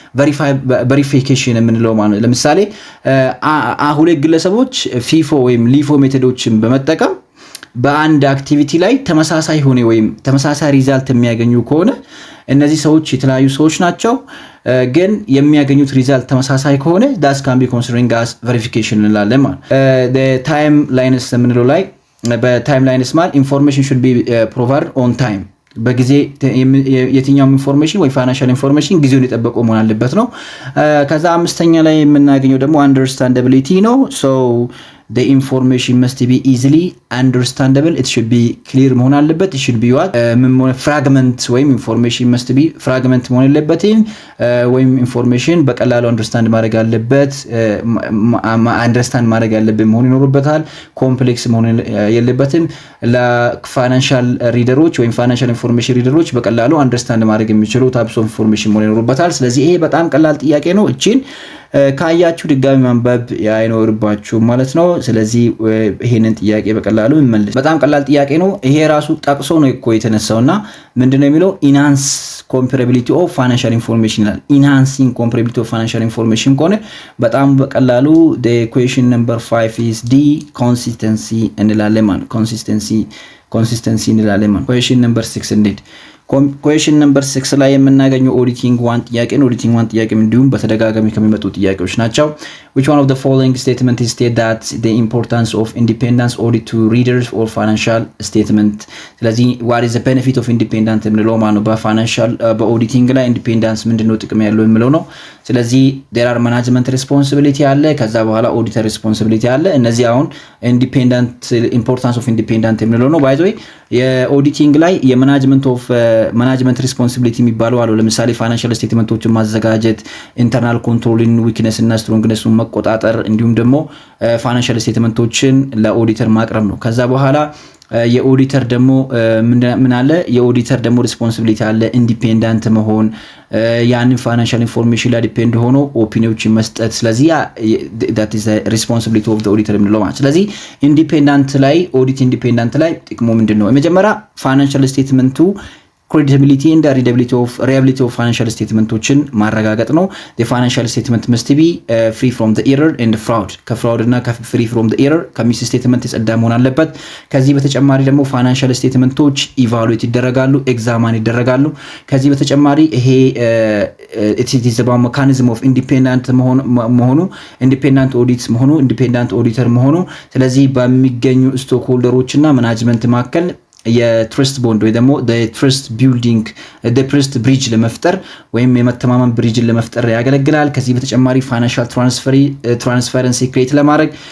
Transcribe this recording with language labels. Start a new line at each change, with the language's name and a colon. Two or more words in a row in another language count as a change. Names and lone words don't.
Amharic: ቬሪፊኬሽን የምንለው ማለት ነው። ለምሳሌ ሁለት ግለሰቦች ፊፎ ወይም ሊፎ ሜቶዶችን በመጠቀም በአንድ አክቲቪቲ ላይ ተመሳሳይ ሆነ ወይም ተመሳሳይ ሪዛልት የሚያገኙ ከሆነ እነዚህ ሰዎች የተለያዩ ሰዎች ናቸው ግን የሚያገኙት ሪዛልት ተመሳሳይ ከሆነ
English: that can be considering as verification
Amharic: እንላለን ማለት።
English: the timelines
Amharic: የምንለው ላይ በታይምላይንስ ማለት ኢንፎርሜሽን
English: should be provided on time
Amharic: በጊዜ የትኛውም ኢንፎርሜሽን ወይ
English: financial information
Amharic: ጊዜውን የጠበቀ መሆን አለበት ነው። ከዛ አምስተኛ ላይ የምናገኘው ደግሞ understandability ነው።
English: so the information must be easily understandable it should be clear
Amharic: መሆን አለበት
English: it should be what fragment
Amharic: ወይም
English: information must be fragment
Amharic: መሆን የለበትም ወይም information በቀላሉ understand ማድረግ አለበት understand ማድረግ ያለበት መሆን ይኖርበታል ኮምፕሌክስ መሆን የለበትም ለፋይናንሻል ሪደሮች ወይም ፋይናንሻል ኢንፎርሜሽን ሪደሮች በቀላሉ understand ማድረግ የሚችሉ
English: types of information
Amharic: መሆን ይኖርበታል። ስለዚህ ይሄ በጣም ቀላል ጥያቄ ነው እቺን ካያችሁ ድጋሚ ማንበብ አይኖርባችሁ ማለት ነው። ስለዚህ ይሄንን ጥያቄ በቀላሉ እንመልስ። በጣም ቀላል ጥያቄ ነው። ይሄ ራሱ ጠቅሶ ነው እኮ የተነሳውና ምንድነው የሚለው
English: enhance comparability of financial information
Amharic: ይላል።
English: enhancing comparability of financial information
Amharic: ከሆነ በጣም በቀላሉ
English: the question number 5 is D consistency
Amharic: እንላለን ማለት consistency እንላለን ማለት።
English: question number 6
Amharic: እንዴት
English: question number 6
Amharic: ላይ የምናገኘው ኦዲቲንግ 1 ጥያቄ ነው። ኦዲቲንግ 1 ጥያቄ እንዲሁም በተደጋጋሚ ከሚመጡ ጥያቄዎች ናቸው።
English: which one of the following statement is state that the importance of independence audit to readers or financial statement
Amharic: ስለዚህ
English: what is the benefit of independent
Amharic: የምንለው ማለት ነው በፋይናንሻል በኦዲቲንግ ላይ ኢንዲፔንደንስ ምንድነው ጥቅም ያለው የሚለው ነው። ስለዚህ
English: there are management responsibility
Amharic: አለ ከዛ በኋላ
English: auditor responsibility
Amharic: አለ። እነዚህ አሁን
English: independent importance of independent
Amharic: የምንለው ነው
English: by the way
Amharic: የኦዲቲንግ ላይ የማናጅመንት ሪስፖንሲቢሊቲ የሚባለው አለው። ለምሳሌ ፋይናንሻል ስቴትመንቶችን ማዘጋጀት
English: internal controlling weakness
Amharic: እና ስትሮንግነሱን መቆጣጠር እንዲሁም ደግሞ ፋይናንሻል ስቴትመንቶችን ለኦዲተር ማቅረብ ነው። ከዛ በኋላ የኦዲተር ደግሞ ምን አለ የኦዲተር ደግሞ ሪስፖንሲቢሊቲ አለ ኢንዲፔንደንት መሆን ያንን ፋይናንሻል ኢንፎርሜሽን ላይ ዲፔንድ ሆኖ ኦፒኒዮችን መስጠት። ስለዚህ
English: that is the responsibility of the auditor
Amharic: የምንለው ማለት። ስለዚህ ኢንዲፔንደንት ላይ ኦዲት ኢንዲፔንደንት ላይ ጥቅሙ ምንድነው? የመጀመሪያ ፋይናንሻል ስቴትመንቱ
English: credibility and reliability of financial statementoችን
Amharic: ማረጋገጥ ነው።
English: the financial statement must be free from the error and fraud
Amharic: ከፍራውድ እና
English: free from the error
Amharic: ከሚስ ስቴትመንት የጸዳ መሆን አለበት። ከዚህ በተጨማሪ ደግሞ
English: financial statemenቶች
Amharic: evaluate ይደረጋሉ ኤግዛማን ይደረጋሉ። ከዚህ በተጨማሪ ይሄ
English: it is about mechanism of independent
Amharic: መሆኑ
English: independent audit
Amharic: መሆኑ
English: independent auditor
Amharic: መሆኑ ስለዚህ በሚገኙ ስቶክ ሆልደሮች እና ማኔጅመንት መካከል የትረስት ቦንድ ወይ ደግሞ
English: trust building trust bridge
Amharic: ለመፍጠር ወይም የመተማመን ብሪጅን ለመፍጠር ያገለግላል። ከዚህ በተጨማሪ
English: financial transparency
Amharic: ክሬት ለማድረግ